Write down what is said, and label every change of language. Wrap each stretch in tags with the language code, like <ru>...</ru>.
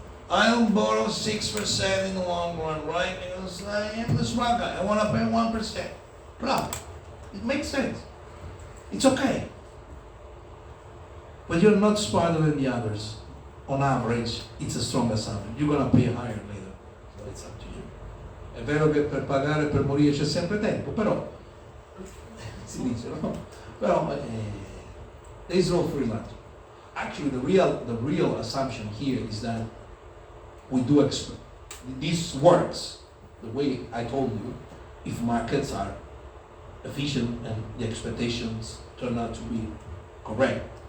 <en>I'll borrow 6% in the long run, right? Because I am the smart guy. I want to pay 1%. Bravo. It makes sense. It's okay. But you're not smarter than the others. On average, it's a strong assumption. You're going to pay higher later. So it's up to you.</en> <it>È vero che per pagare per morire c'è sempre tempo, però si dice, no? Però</it> <en>there is no free lunch. Actually, the real assumption here is that we do expect this works the way I told you if markets are efficient and the expectations turn out to be correct.</en>